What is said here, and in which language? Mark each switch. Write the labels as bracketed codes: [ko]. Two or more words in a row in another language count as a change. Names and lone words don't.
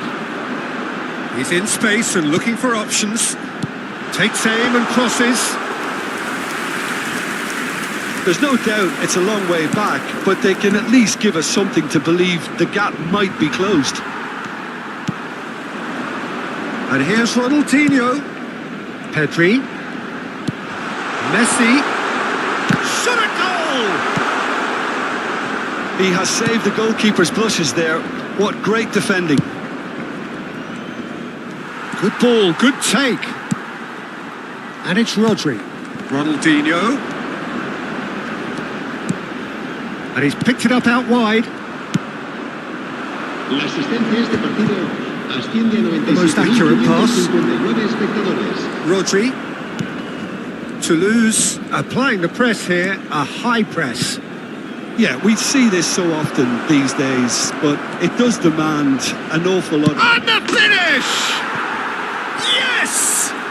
[en] He's in space and looking for options. Takes aim and crosses. There's no doubt it's a long way back, but they can at least give us something to believe the gap might be closed. And here's Ronaldinho. Pedri. Messi. Shot at goal! He has saved the goalkeeper's blushes there. What great defending. Good ball, good take. And it's Rodri. Ronaldinho. And he's picked it up out wide. [es] La asistencia de este partido [en] The most accurate pass. Rodri. Toulouse applying the press here, a high press. Yeah, we see this so often these days, but it does demand an awful lot. And the finish! Yes!